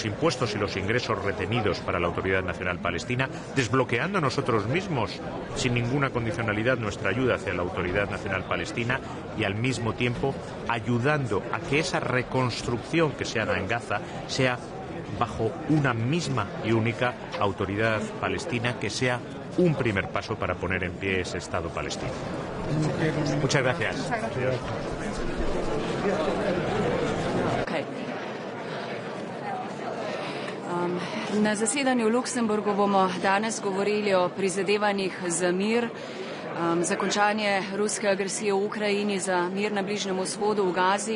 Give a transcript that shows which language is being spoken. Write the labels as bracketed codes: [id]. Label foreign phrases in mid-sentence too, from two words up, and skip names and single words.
[es] impuestos y los ingresos retenidos para la Autoridad Nacional Palestina, desbloqueando nosotros mismos, sin ninguna condicionalidad, nuestra ayuda hacia la Autoridad Nacional Palestina y al mismo tiempo ayudando a que esa reconstrucción que se haga en Gaza sea bajo una misma y única autoridad palestina, que sea un primer paso para poner en pie ese Estado palestino. Muchas gracias. [sl] Na zasedanju v Luxemburgu bomo danes govorili o prizadevanjih za mir, za končanje ruske agresije v Ukrajini, za mir na Bližnjem vzhodu, v Gazi.